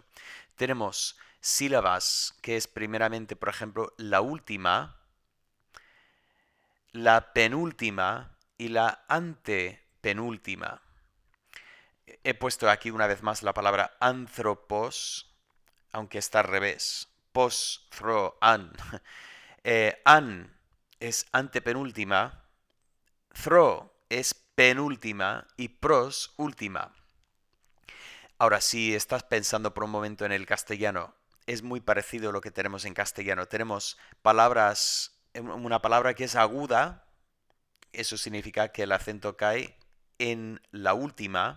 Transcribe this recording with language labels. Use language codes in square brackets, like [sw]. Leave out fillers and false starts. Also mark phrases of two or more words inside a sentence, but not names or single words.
[es] Tenemos sílabas, que es primeramente, por ejemplo, la última, la penúltima y la antepenúltima. He puesto aquí una vez más la palabra anthropos, aunque está al revés. Pos, thro, an. An es antepenúltima, thro es penúltima y pros última. Ahora, si estás pensando por un momento en el castellano, es muy parecido a lo que tenemos en castellano. Tenemos una palabra que es aguda, eso significa que el acento cae en la última.